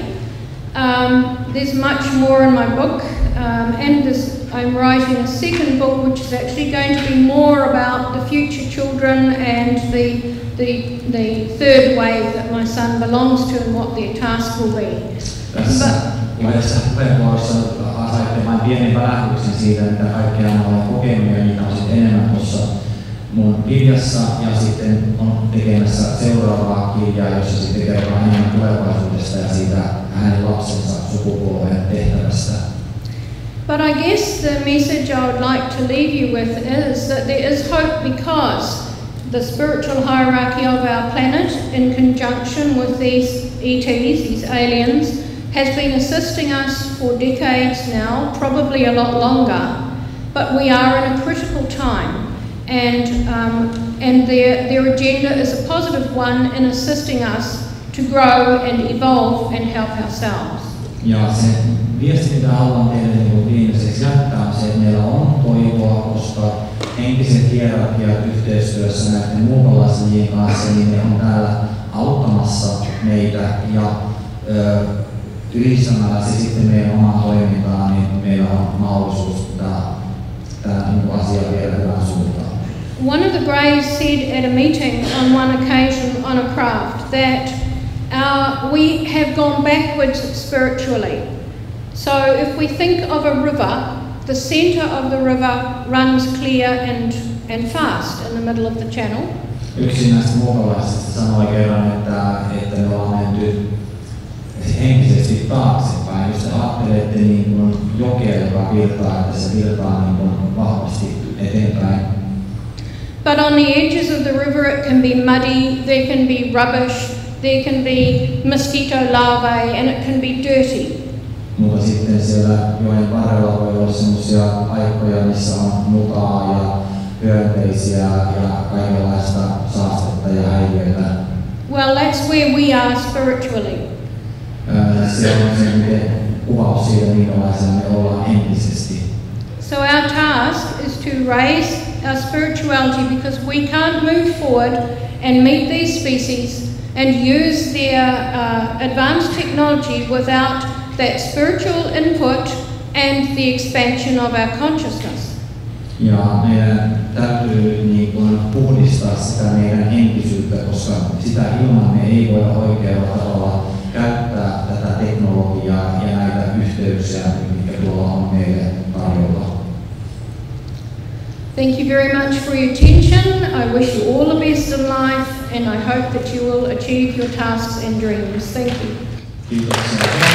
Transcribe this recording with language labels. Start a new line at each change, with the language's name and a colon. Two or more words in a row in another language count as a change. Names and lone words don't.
English: There's much more in my book, and I'm writing a second book which is actually going to be more about the future children and the the third wave that my son belongs to and what their task will be.
Finnish: Tässä uudessa puheenvuorossa saitte vain pienen välähdyksen siitä, mitä kaikkea olen kokenut ja niitä on sitten enemmän tuossa mun kirjassa ja sitten on tekemässä seuraavaa kirjaa, jossa sitten kerrotaan enemmän tulevaisuudesta ja siitä hänen lapsensa sukupolven tehtävästä.
English: But I guess the message I would like to leave you with is that there is hope because the spiritual hierarchy of our planet, in conjunction with these ETs, these aliens, has been assisting us for decades now, probably a lot longer. But we are in a critical time, and their agenda is a positive one in assisting us to grow and evolve and help ourselves.
Finnish: Ja se viesti, mitä haluan teille viimeiseksi jättää, on se, että meillä on toivoa, koska henkiset hierarkiat yhteistyössä näiden muukalaisjien kanssa, niin ne on täällä auttamassa meitä ja yhdistämällä se sitten meidän omaa toimintaa, niin meillä on mahdollisuus tämä asia vielä hyvään suuntaan.
English: One of the Greys said at a meeting on one occasion on a craft that we have gone backwards spiritually. So if we think of a river, the centre of the river runs clear and fast in the middle of the channel.
Finnish: Yksi näistä muukalaisista sanoi kerran, että me ollaan menty henkisesti taaksepäin. Jos te ajattelette niin kuin jokea, joka virtaa, että se virtaa niin kuin vahvasti eteenpäin.
English: But on the edges of the river it can be muddy, there can be rubbish, there can be mosquito larvae and it can be dirty.
Finnish: Mutta sitten siellä joen varrella voi olla sellaisia paikkoja, missä on mutaa ja hyönteisiä ja kaikenlaista saastetta ja häiriöitä.
English: Well, that's where we are spiritually.
Finnish: Se on se kuvaus siitä, minkälaisia me ollaan henkisesti.
English: So our task is to raise our spirituality because we can't move forward and meet these species and use their advanced technology without that spiritual input and the expansion of our consciousness.
Finnish: Ja meidän täytyy niin kuin puhdistaa sitä meidän henkisyyttä, koska sitä ilman me ei voida oikealla tavalla käyttää tätä teknologiaa ja näitä yhteyksiä, mitkä tuolla on meille tarjolla.
English: Thank you very much for your attention. I wish you all the best in life and I hope that you will achieve your tasks and dreams. Thank you.
Finnish: Kiitoksia.